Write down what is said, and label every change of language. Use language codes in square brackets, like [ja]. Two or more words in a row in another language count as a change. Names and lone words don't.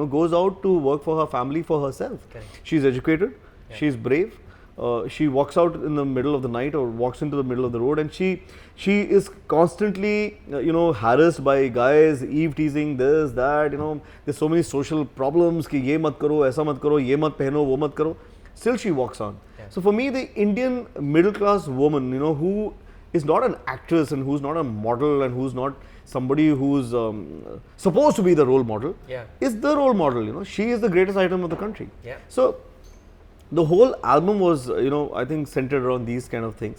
[en] Goes out to work for her family, for herself. Correct. She's educated. She's brave. She walks out in the middle of the night or walks into the middle of the road, and she is constantly harassed by guys, eve teasing, this, that. There's so many social problems [hi] कि ये मत करो, ऐसा मत करो, ये मत पहनो, वो मत करो. [en] Still she walks on. So for me, the Indian middle class woman, who is not an actress and who's not a model and who's not somebody who's supposed to be the role model, is the role model. She is the greatest item of the country. So the whole album was, I think centered around these kind of things.